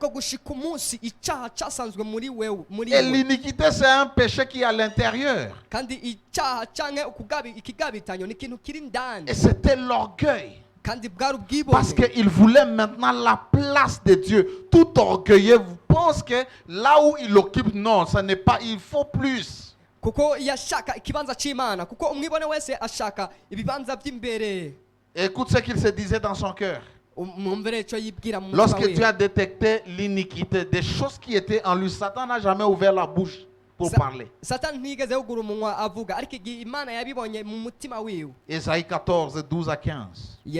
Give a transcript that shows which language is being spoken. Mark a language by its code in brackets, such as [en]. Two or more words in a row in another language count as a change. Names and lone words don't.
[fr] Et l'iniquité, c'est un péché qui est à l'intérieur. Et c'était l'orgueil. Parce qu'il voulait maintenant la place de Dieu. Tout orgueilleux pense que là où il occupe, non, ça n'est pas, il faut plus. [rw] kuko yashaka ikibanza cy'Imana kuko umwibone wese ashaka ibibanza by'imbere. [fr] Écoute ce qu'il se disait dans son cœur. Lorsque Lorsque tu as détecté l'iniquité, des choses qui étaient en lui, Satan n'a jamais ouvert la bouche pour parler. Ésaïe 14, 12 à 15.